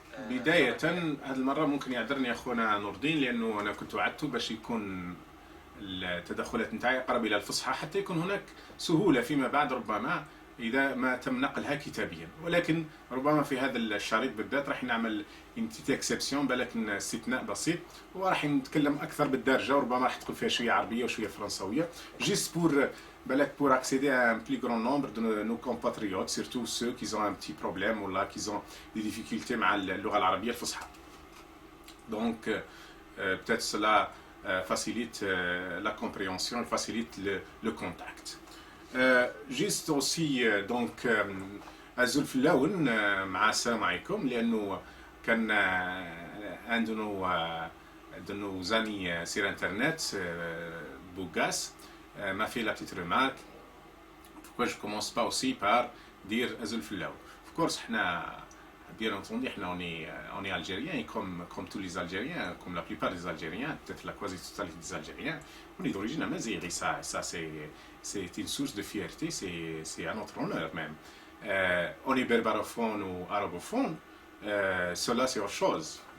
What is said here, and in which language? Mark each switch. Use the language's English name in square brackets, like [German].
[Arabic] بداية هذه المرة ممكن يعذرني اخونا نوردين لانه انا كنت وعدته باش يكون التدخلات نتاعي اقرب الى الفصحى حتى يكون هناك سهولة فيما بعد ربما إذا ما تم نقلها كتابيا، ولكن ربما في هذا الشريط بالذات راح نعمل [French] انتيتي اكسبسيون [Arabic] بالك استثناء بسيط وراح نتكلم أكثر بالدارجة وربما راح تدخل فيها شوية عربية وشوية فرنسوية [French] جيست بور بالك pour accéder à un plus grand nombre de nos compatriotes, surtout ceux qui ont un petit problème ou là qui ont des difficultés [Arabic] مع اللغة العربية الفصحى. [French] Donc peut-être cela facilite la compréhension, facilite le contact. جيست اوسي دونك [Arabic] ازول في اللون مع السلام عليكم لانه كان عندنا زاني سير انترنت بوغاس [French] m'a fait la petite remarque pourquoi je commence pas aussi par dire [Arabic] ازول في اللون. [English] Of course [French] احنا bien entendu on est algérien et comme tous les algériens, comme la plupart des algériens, peut-être la quasi-totalité des algériens, on est d'origine amazighi. Ça c'est une source de fierté, c'est à notre honneur même. On est berberophone ou arabophone, cela c'est autre chose.